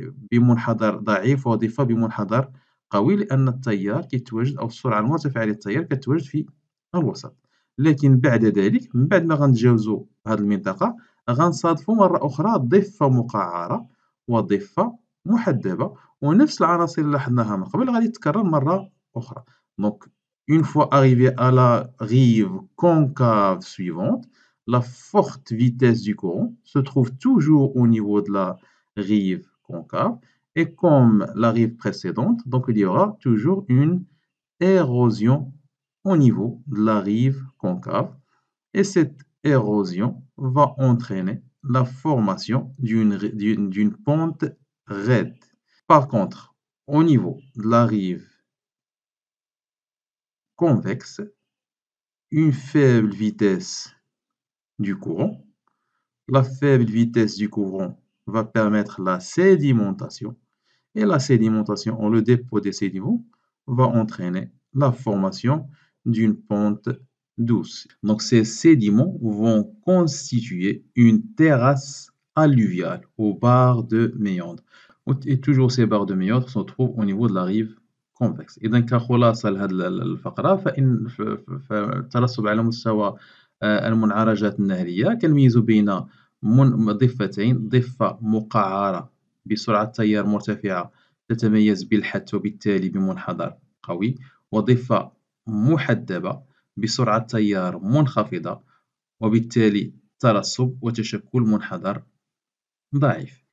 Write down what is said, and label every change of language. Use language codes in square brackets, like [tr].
[ar] بمنحدر ضعيف وضفة بمنحدر قوي، لأن التيار كيتواجد أو السرعة المرتفعة للتيار كتواجد في الوسط. لكن بعد ذلك من بعد ما غنتجاوزو هاد المنطقة غنصادفو مرة أخرى ضفة مقعرة وضفة محدبة، ونفس العناصر اللي لاحظناها من قبل غادي تتكرر مرة أخرى. [fr] Donc, une fois arrivé à la rive concave suivante, la forte vitesse du courant se trouve toujours au niveau de la rive concave, et comme la rive précédente, donc il y aura toujours une érosion au niveau de la rive concave, et cette érosion va entraîner la formation d'une pente raide. Par contre, au niveau de la rive convexe, une faible vitesse du courant. La faible vitesse du courant va permettre la sédimentation, et la sédimentation, ou le dépôt des sédiments, va entraîner la formation d'une pente douce. Donc ces sédiments vont constituer une terrasse alluviale aux barres de méandre. Et toujours ces barres de méandre se trouvent au niveau de la rive convexe. [ar] إذا كخلاصة لهذه الفقرة فالترسب على مستوى المنعرجات النهرية كنميزو بين ضفتين، ضفة مقعرة بسرعة تيار مرتفعة تتميز بالحث وبالتالي بمنحدر قوي، وضفة محدبة بسرعة تيار منخفضة وبالتالي ترسب وتشكل منحدر ضعيف.